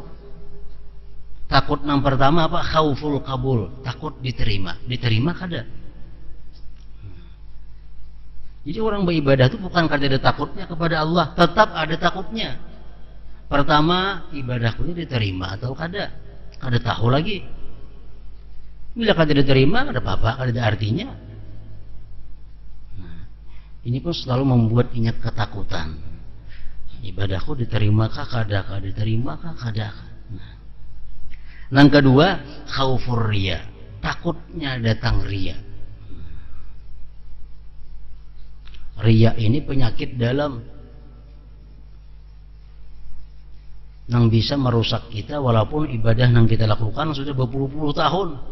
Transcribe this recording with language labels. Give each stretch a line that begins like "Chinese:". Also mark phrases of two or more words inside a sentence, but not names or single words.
Indonesian: Takut yang pertama apa?
Arabic: خوف القبول,
Indonesian: takut diterima.
Banjar: Diterima kada. Jadi orang beribadah itu bukan kada ada takutnya kepada Allah, tetap ada takutnya. Pertama, ibadahku ini diterima atau kada. Kada tahu lagi. Bila kada diterima, kada apa-apa, kada ada artinya.
Indonesian: Ini pun selalu membuat ingat ketakutan.
Banjar: Ibadahku diterimakah kada, kada diterimakah kada.
Indonesian: Yang kedua,
Arabic: خوف الرياء,
Indonesian: takutnya datang riya. Riya ini penyakit dalam yang bisa merusak kita, walaupun ibadah yang kita lakukan sudah berpuluh-puluh tahun.